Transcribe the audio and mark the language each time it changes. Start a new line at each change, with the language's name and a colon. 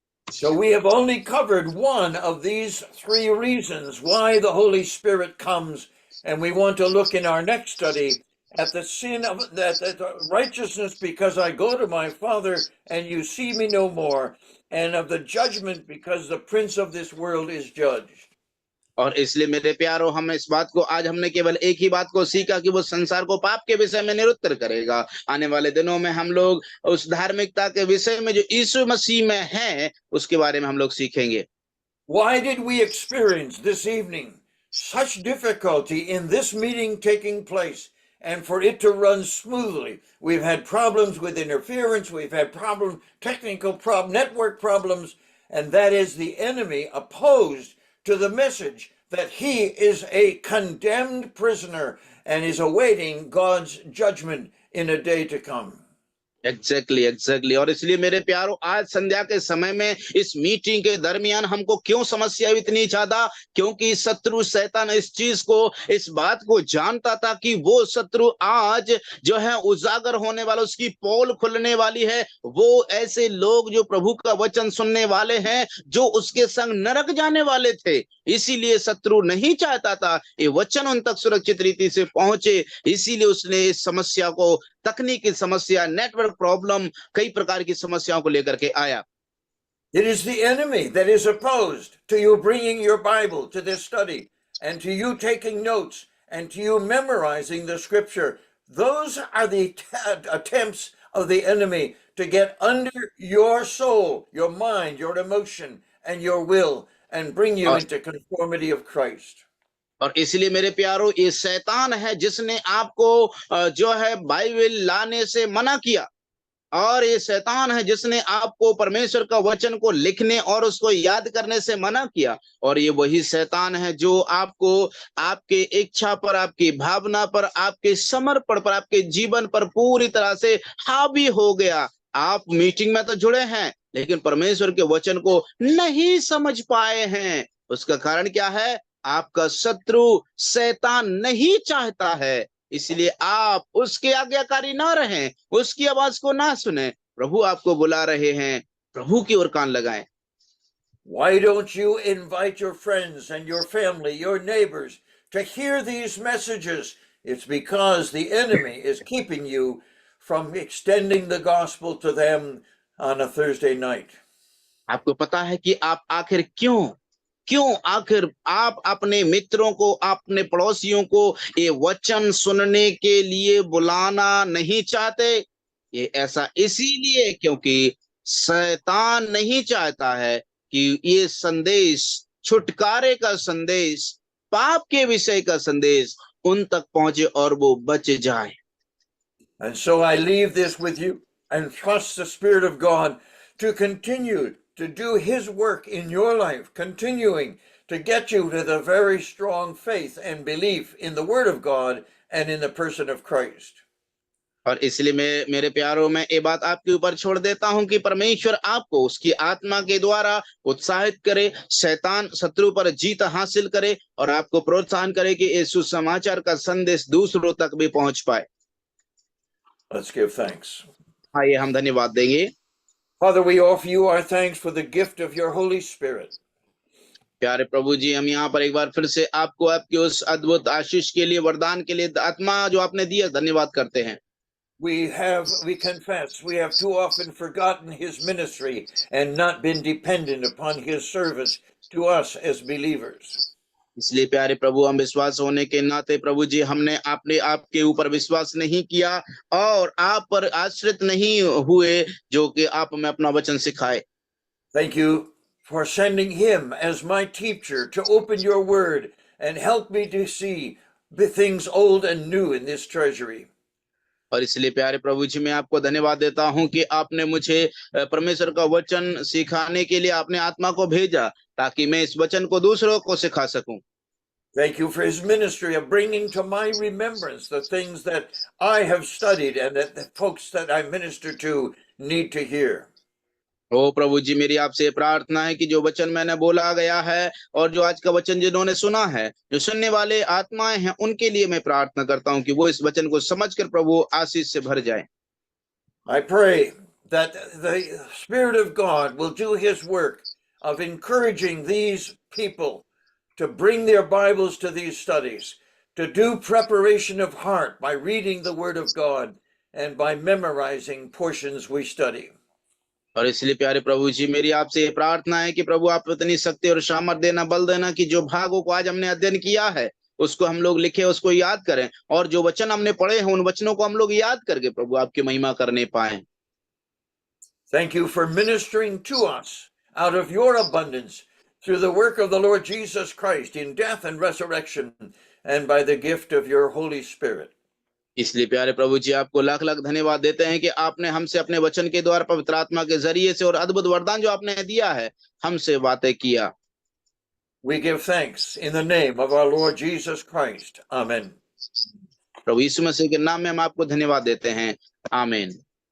English: So we have only covered one of these three reasons why the Holy Spirit comes, and we want to look in our next study at the sin of that righteousness because I go to my Father and you see me no more, and of the judgment because the prince of this world is judged.
Hindi: और इसलिए मेरे प्यारो, हम इस बात को, आज हमने केवल एक ही बात को सीखा कि वो संसार को पाप के विषय में निरुत्तर करेगा। आने वाले दिनों में हम लोग उस धार्मिकता के विषय में जो यीशु मसीह में है उसके बारे में हम लोग सीखेंगे।
English: Why did we experience this evening such difficulty in this meeting taking place and for it to run smoothly? We've had problems with interference, we've had technical network problems, and that is the enemy opposed to the message that he is a condemned prisoner and is awaiting God's judgment in a day to come. Exactly.
Hindi: और इसलिए मेरे प्यारो, आज संध्या के समय में इस meeting के दरमियान हमको क्यों समस्या इतनी ज्यादा, क्योंकि शत्रु शैतान इस चीज को, इस बात को जानता था कि वो शत्रु आज जो है उजागर होने वाला, उसकी पोल खुलने वाली है। वो ऐसे लोग जो प्रभु का वचन सुनने वाले हैं, जो उसके संग नरक जाने वाले थे, इसीलिए शत्रु नहीं चाहता था ये वचन उन तक सुरक्षित रीति से पहुंचे। इसीलिए उसने इस समस्या को, तकनीकी समस्या, नेटवर्क प्रॉब्लम, कई प्रकार की समस्याओं को लेकर के आया।
English: It is the enemy that is opposed to you bringing your Bible to this study and to you taking notes and to you memorizing the scripture. Those are the attempts of the enemy to get under your soul, your mind, your emotion, and your will and bring you into conformity of Christ.
Hindi: और इसलिए मेरे प्यारो, ये शैतान है जिसने आपको जो है बाइबल लाने से मना किया, और ये शैतान है जिसने आपको परमेश्वर का वचन को लिखने और उसको याद करने से मना किया। और ये वही शैतान है जो आपको आपके इच्छा पर, आपकी भावना पर, आपके समर्पण पर, आपके जीवन पर पूरी तरह से हावी हो गया। आप मीटिंग में तो जुड़े हैं, लेकिन परमेश्वर के वचन को नहीं समझ पाए हैं। उसका कारण क्या है? आपका शत्रु शैतान नहीं चाहता है, इसलिए आप उसके आज्ञाकारी ना रहें, उसकी आवाज को ना सुने। प्रभु आपको बुला रहे हैं, प्रभु की ओर कान लगाएं।
English: Why don't you invite your friends and your family, your neighbors, to hear these messages? It's because the enemy is keeping you from extending the gospel to them on a Thursday night.
Hindi: आपको पता है कि आप आखिर क्यों आखिर आप अपने मित्रों को, अपने पड़ोसियों को ये वचन सुनने के लिए बुलाना नहीं चाहते? ये ऐसा इसीलिए क्योंकि शैतान नहीं चाहता है कि ये संदेश, छुटकारे का संदेश, पाप के विषय का संदेश उन तक पहुंचे और वो बच जाए।
English: And so I leave this with you and trust the Spirit of God to continue to do His work in your life, continuing to get you to the very strong faith and belief in the Word of God and in the person of Christ.
Hindi: और इसलिए मैं, मेरे प्यारों, में ये बात आपके ऊपर छोड़ देता हूं कि परमेश्वर आपको उसकी आत्मा के द्वारा उत्साहित करे, शैतान शत्रु पर जीत हासिल करे और आपको प्रोत्साहन करे कि इस सुसमाचार का संदेश दूसरों तक भी पहुंच पाए।
English: Let's give thanks.
Hindi: आइए हम धन्यवाद देंगे।
English: Father, we offer you our thanks for the gift of your Holy Spirit.
Hindi: प्यारे प्रभु जी, हम यहाँ पर एक बार फिर से आपको आपके उस अद्भुत आशीष के लिए, वरदान के लिए, आत्मा जो आपने दिया, धन्यवाद करते हैं।
English: We confess, we have too often forgotten his ministry and not been dependent upon his service to us as believers.
Hindi: इसलिए प्यारे प्रभु, हम विश्वास होने के नाते प्रभु जी, हमने अपने आपके ऊपर विश्वास नहीं किया और आप पर आश्रित नहीं हुए जो कि आप हमें अपना वचन सिखाए।
English: Thank you for sending him as my teacher to open your word and help me to see the things old and new in this treasury.
Hindi: और इसलिए प्यारे प्रभु जी, मैं आपको धन्यवाद देता हूं कि आपने मुझे परमेश्वर का वचन सिखाने के लिए अपने आत्मा को भेजा ताकि मैं इस वचन को दूसरों को सिखा सकूं।
English: Thank you for his ministry of bringing to my remembrance the things that I have studied and that the folks that I minister to need to hear.
Hindi: ओ प्रभु जी, मेरी आपसे प्रार्थना है कि जो वचन मैंने बोला गया है और जो आज का वचन जिन्होंने सुना है, जो सुनने वाले आत्माएं हैं, उनके लिए मैं प्रार्थना करता हूं कि वो इस वचन को समझकर प्रभु आशीष से भर जाए।
English: I pray that the Spirit of God will do his work of encouraging these people to bring their Bibles to these studies, to do preparation of heart by reading the Word of God and by memorizing portions we study.
Hindi: और इसलिए प्यारे प्रभु जी, मेरी आपसे ये प्रार्थना है कि प्रभु आप इतनी शक्ति और सामर्थ देना, बल देना कि जो भागों को आज हमने अध्ययन किया है उसको हम लोग लिखे, उसको याद करें, और जो वचन हमने पढ़े हैं उन वचनों को हम लोग याद करके प्रभु आपकी महिमा करने पाए।
English: Thank you for ministering to us out of your abundance through the work of the Lord Jesus Christ in death and resurrection and by the gift of your Holy Spirit.
Hindi: इसलिए प्यारे प्रभु जी, आपको लाख लाख धन्यवाद देते हैं कि आपने हमसे अपने वचन के द्वारा, पवित्र आत्मा के जरिए से और अद्भुत वरदान जो आपने दिया है, हमसे बातें किया।
English: We give thanks in the name of our Lord Jesus Christ. Amen.
Hindi: प्रभु यीशु मसीह के नाम में हम आपको धन्यवाद देते हैं। आमीन।